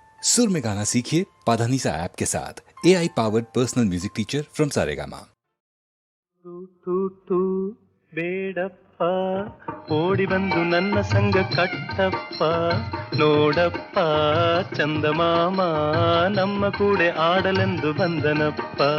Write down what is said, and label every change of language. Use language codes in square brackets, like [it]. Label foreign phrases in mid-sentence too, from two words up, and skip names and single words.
[hi] सुर में गाना सीखिए पाधानीसा ऐप के साथ। [en] AI powered personal music teacher from [hi] सारेगामा। [kn] ತೂ ತೂ ತೂ ಬೇಡಪ್ಪ ಓಡಿ ಬಂದು ನನ್ನ ಸಂಗ ಕಟ್ಟಪ್ಪ ನೋಡಪ್ಪ ಚಂದಮಾಮ ನಮ್ಮ ಕೂಡೆ ಆಡಲೆಂದು ಬಂದನಪ್ಪ.